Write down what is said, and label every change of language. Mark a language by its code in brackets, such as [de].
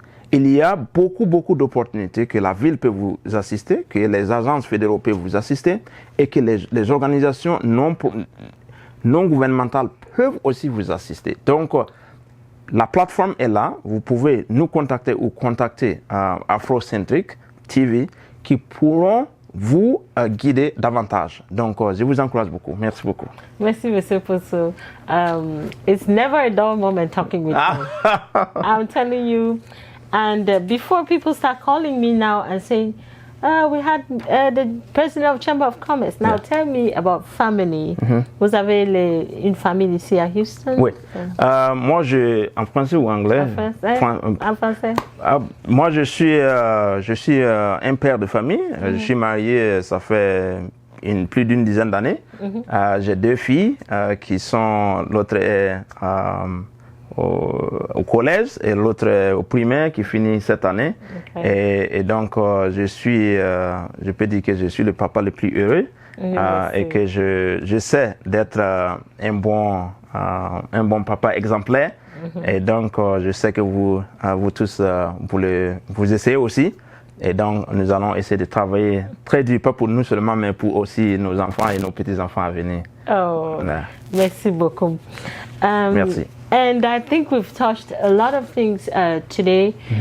[fr] il y a beaucoup d'opportunités que la ville peut vous assister, que les agences fédérales peuvent vous assister et que les organisations non gouvernementales peuvent aussi vous assister. Donc, la plateforme est là. Vous pouvez nous contacter ou contacter Afrocentric TV qui pourront vous guider davantage. Donc, je vous encourage beaucoup. Merci beaucoup. Merci, Monsieur Posso. [en] It's never a dull moment talking with you. I'm telling you. And before people start calling me now and saying, we had the president of Chamber of Commerce. Now tell me about family. [fr] Vous avez une famille ici à Houston? Oui. Moi, en français ou anglais? En français. Moi, je suis un père de famille. Je suis marié, ça fait plus d'une dizaine d'années. J'ai 2 filles qui sont, l'autre est au collège et l'autre au primaire qui finit cette année. Et donc, je peux dire que je suis le papa le plus heureux et que j'essaie d'être un bon papa exemplaire. Et donc, je sais que vous tous, vous essayez aussi. Et donc, nous allons essayer de travailler très dur, pas pour nous seulement, mais pour aussi nos enfants et nos petits-enfants à venir. Oh, merci beaucoup. Merci. [en] And I think we've touched a lot of things today.